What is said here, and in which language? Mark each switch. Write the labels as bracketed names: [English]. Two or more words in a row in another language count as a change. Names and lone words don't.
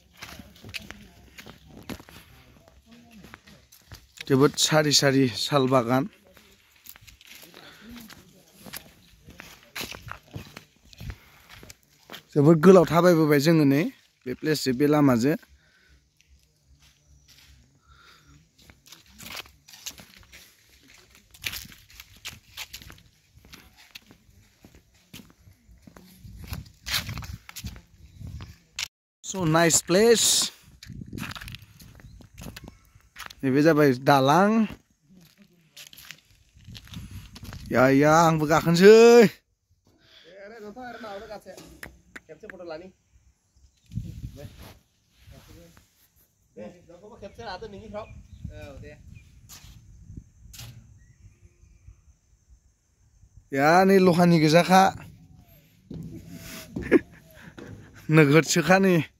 [Bodo] जोबोद सारि सारि साल बागान जोबोद गोलाव थाबायबोबाय जोङो नै बे प्लेसजों बे लामाजों [English] So nice place. [Bodo] नैबे जाबाय दालां या आंबो गाखोनोसै या नै लहानि गोजाखा नोगोदसोखा नै